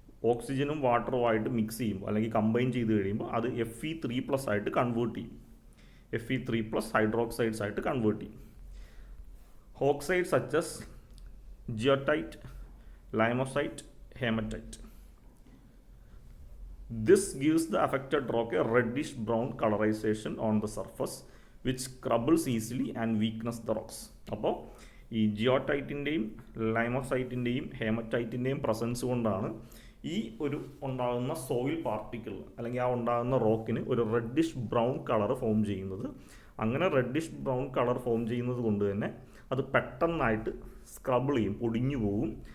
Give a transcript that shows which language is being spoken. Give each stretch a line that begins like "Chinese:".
Malayalam: ഓക്സിജനും വാട്ടറുമായിട്ട് മിക്സ് ചെയ്യുമ്പോൾ അല്ലെങ്കിൽ കമ്പൈൻ ചെയ്ത് കഴിയുമ്പോൾ അത് Fe3+ ആയിട്ട് കൺവേർട്ട് ചെയ്യും. Fe3+ ഹൈഡ്രോക്സൈഡ്സ് ആയിട്ട് കൺവേർട്ട് ചെയ്യും. Oxide such as ജിയോടൈറ്റ്, ലൈമോസൈറ്റ്, haematite.
English: This gives the affected rock a reddish brown colorization on the surface which crumbles easily and weakens the rocks.
Malayalam: അപ്പോൾ ഈ ജിയോടൈറ്റിൻ്റെയും ലൈമോസൈറ്റിൻ്റെയും ഹേമറ്റൈറ്റിൻ്റെയും പ്രസൻസ് കൊണ്ടാണ് ഈ ഒരു ഉണ്ടാകുന്ന സോയിൽ പാർട്ടിക്കിൾ അല്ലെങ്കിൽ ആ ഉണ്ടാകുന്ന റോക്കിന് ഒരു റെഡിഷ് ബ്രൗൺ കളർ ഫോം ചെയ്യുന്നത്. അങ്ങനെ റെഡിഷ് ബ്രൗൺ കളർ ഫോം ചെയ്യുന്നത് കൊണ്ട് തന്നെ അത് പെട്ടെന്നായിട്ട് സ്ക്രബിൾ ചെയ്യും, പൊടിഞ്ഞു പോകും.